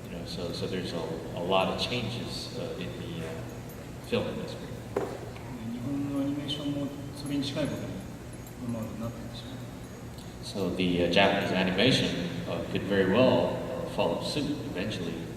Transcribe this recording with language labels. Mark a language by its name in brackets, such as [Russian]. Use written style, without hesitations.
[English] So there's a lot of changes in the film industry. [Japanese] 日本のアニメーションもそれに近いことに今までなっているでしょう。 [English] So the Japanese animation could very well follow suit eventually.